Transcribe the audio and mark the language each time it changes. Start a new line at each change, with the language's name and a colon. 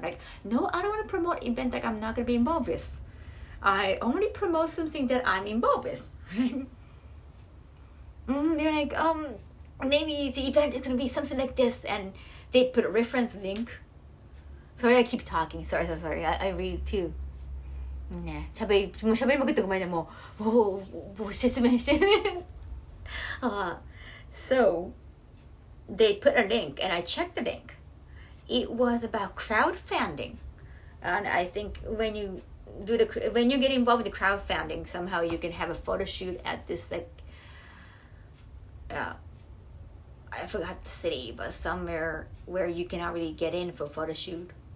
English: Like, no, I don't want to promote an event that I'm not going to be involved with. I only promote something that I'm involved with. They're like, maybe the event is going to be something like this, and they put a reference link. Sorry, I keep talking. Sorry. I read too.
Japanese: 네, 喋りまくってごめんね、もう説明して。
English: So, they put a link, and I checked the link. It was about crowdfunding, and I think when you get involved with the crowdfunding, somehow you can have a photo shoot at this like, I forgot the city, but somewhere where you can already get in for photo shoot.